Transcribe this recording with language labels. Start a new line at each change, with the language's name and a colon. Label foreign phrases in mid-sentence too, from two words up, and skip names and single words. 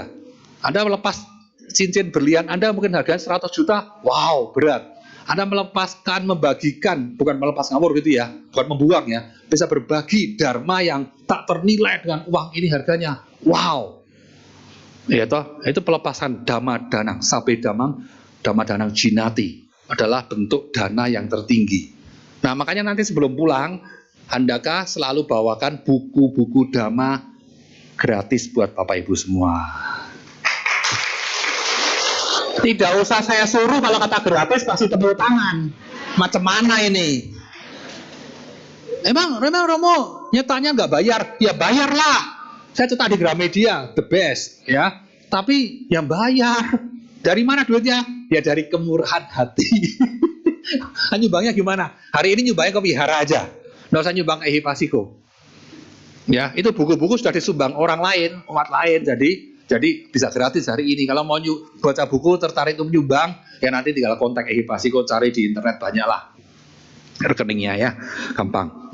Indonesian: Anda melepas cincin berlian Anda mungkin harganya 100 juta, wow berat. Anda melepaskan, membagikan, bukan melepas ngawur gitu ya, bukan membuang ya, bisa berbagi dharma yang tak ternilai dengan uang ini harganya, wow. Ya toh, itu pelepasan
Pali: dhamma danang, sabe damang, dhamma danang jinati,
Indonesian: adalah bentuk dana yang tertinggi. Nah makanya nanti sebelum pulang, Handaka selalu bawakan buku-buku dhamma gratis buat Bapak Ibu semua. Tidak usah saya suruh, kalau kata gratis pasti tepuk tangan. Macam mana ini? Emang Romo nyetanya nggak bayar? Ya bayarlah. Saya cetak di Gramedia,
English: the best ya.
Indonesian: Tapi yang bayar dari mana duitnya? Ya dari kemurahan hati. Nyumbangnya gimana? Hari ini nyumbangnya ke wihara aja. Nggak usah nyumbang ehipasiko. Ya, itu buku-buku sudah disumbang orang lain, umat lain. Jadi bisa gratis hari ini. Kalau mau baca buku tertarik untuk nyumbang, ya nanti tinggal kontak ehipasiko, cari di internet banyak lah rekeningnya ya, gampang.